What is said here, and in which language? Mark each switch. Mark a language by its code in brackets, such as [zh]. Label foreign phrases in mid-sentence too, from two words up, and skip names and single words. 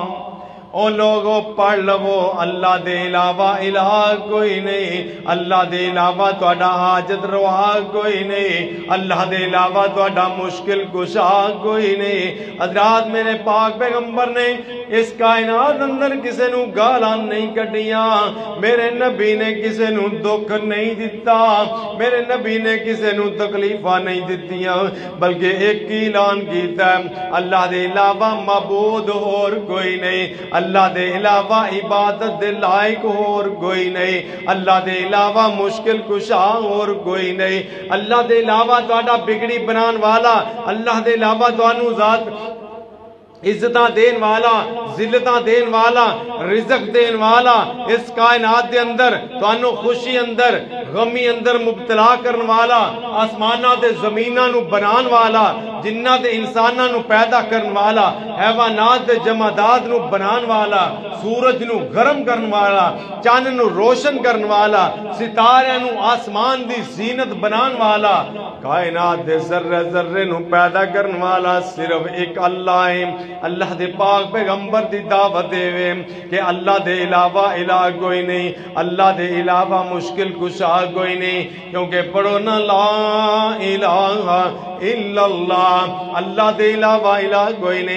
[pa] او لوگوں پڑھ لو اللہ دے علاوہ الہ کوئی نہیں، اللہ دے علاوہ تہاڈا حاجت روا کوئی نہیں، اللہ دے علاوہ تہاڈا مشکل کشا کوئی نہیں. حضرات میرے پاک پیغمبر نے اس کائنات اندر کسے نو گالاں نہیں کڈیاں، میرے نبی نے کسے نو دکھ نہیں دیتا، میرے نبی نے کسے نو تکلیفاں نہیں دتیاں، بلکہ ایک ہی اعلان کیتا ہے اللہ دے علاوہ معبود اور کوئی نہیں، اللہ دے علاوہ عبادت دے لائق اور کوئی نہیں، اللہ دے علاوہ مشکل کشا اور کوئی نہیں، اللہ دے علاوہ تہاڈا بگڑی بنان والا، اللہ دے علاوہ تہانوں ذات عزتاں دین والا، ذلتاں دین والا، رزق دین والا، اس کائنات دے اندر تانوں خوشی اندر غمی اندر مبتلا کرن والا، آسماناں تے زمیناں نو بنان والا، جناں تے انساناں نو پیدا کرن والا، حیوانات تے جمادات نو بنان والا، سورج نو گرم کرن والا، چاند نو روشن کرن والا، ستاریاں نو آسمان دی زینت بنان والا، کائنات دے ذرے ذرے نو پیدا کرن والا صرف ایک اللہ ہے. اللہ دے پاک پیغمبر دی دعوت دے وے کہ اللہ دے علاوہ الہ کوئی نہیں، اللہ دے علاوہ مشکل کشا کوئی نہیں. کیونکہ پڑھو نا [ar] لا الہ الا اللہ، [pa] اللہ دے علاوہ الہ کوئی نہیں.